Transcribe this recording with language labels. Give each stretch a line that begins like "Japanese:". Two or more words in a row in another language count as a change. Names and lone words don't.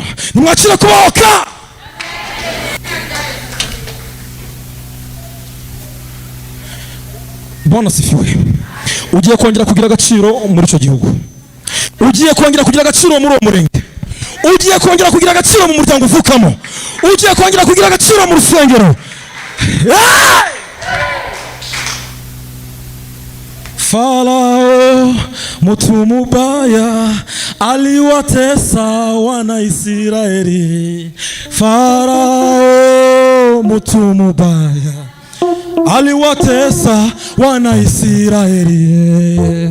Kinyarwanda: Nimwakire kubohoka.
Swahili: Bwana asifiwe.
Kinyarwanda: Ugiye kongera kugira agaciro muri cyo gihugu. Ugiye kongera kugira agaciro muri uwo murenge. Ugiye kongera kugira agaciro mu muryango uvukamo. Ugiye kongera kugira agaciro mu rusengero.
Swahili: Farao mtu mubaya aliwatesa wana Israeli. Farao mtu mubaya aliwatesa wana Israeli.